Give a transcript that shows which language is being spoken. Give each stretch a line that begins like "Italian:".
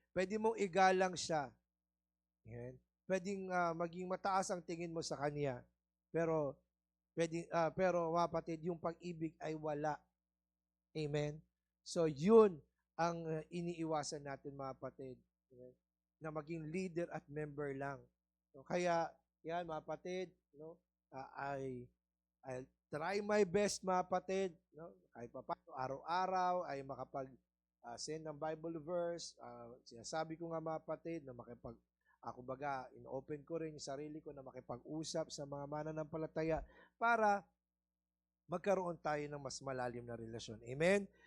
Filipino: Pwede mong igalang siya. Amen? Pwedeng maging mataas ang tingin mo sa kanya. Pero Pero mga kapatid, yung pag-ibig ay wala. Amen? So, yun ang iniiwasan natin mga kapatid. Amen? Na maging leader at member lang. So, kaya, yan mga kapatid, no?
English: I'll try my best
Filipino: mga kapatid, no? Kahit pa paano, araw-araw ay send ng Bible verse. Sinasabi ko nga mga kapatid na kumbaga, in-open ko rin yung sarili ko na makipag-usap sa mga mananampalataya para magkaroon tayo ng mas malalim na relasyon. Amen?